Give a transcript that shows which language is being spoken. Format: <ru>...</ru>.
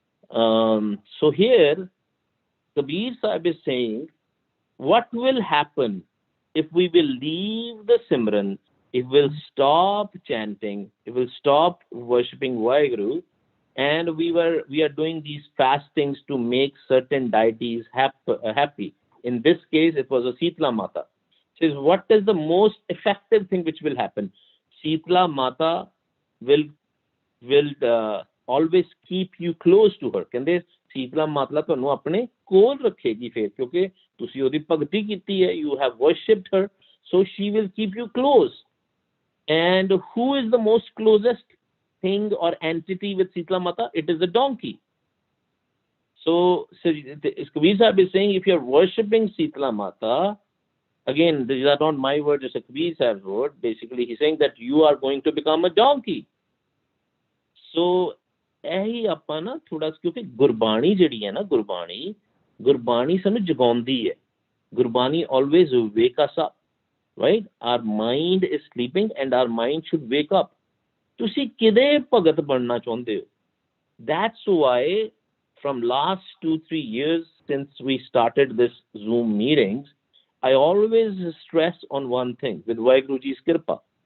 <en>So here, Kabir Sahib is saying, what will happen if we will leave the Simran, if we'll stop chanting, if we'll stop worshipping Vaheguru, and we are doing these fastings to make certain deities happy. In this case, it was a Sitala Mata. Says, what is the most effective thing which will happen? Sitala Mata will always keep you close to her.</en> <pa>ਕਹਿੰਦੇ ਸੀਤਲਾ ਮਾਤਾ ਤੁਹਾਨੂੰ ਆਪਣੇ ਕੋਲ ਰੱਖੇਗੀ ਫਿਰ ਕਿਉਂਕਿ ਤੁਸੀਂ ਉਹਦੀ ਭਗਤੀ ਕੀਤੀ ਹੈ,</pa> <en>you have worshipped her, so she will keep you close. And who is the most closest thing or entity with Sitala Mata? It is a donkey. So Kabir Sahib is saying, if you are worshipping Sitala Mata, again, these are not my words, it's a Kabir Sahib's word. Basically, he's saying that you are going to become a donkey.</en> <pa>So ਇਹੀ ਆਪਾਂ ਨਾ ਥੋੜਾ ਕਿਉਂਕਿ ਗੁਰਬਾਣੀ ਜਿਹੜੀ ਹੈ ਨਾ ਗੁਰਬਾਣੀ ਸਾਨੂੰ ਜਗਾਉਂਦੀ ਹੈ.</pa> <en>Gurbani always wake us up, right? Our mind is sleeping and our mind should wake up.</en> <pa>ਤੁਸੀਂ ਕਿਹਦੇ ਭਗਤ ਬਣਨਾ ਚਾਹੁੰਦੇ ਹੋ?</pa> <en>That's why from last 2-3 years since we started this Zoom meetings, I always stress on one thing with Vaheguru Ji's Kirpa.</en>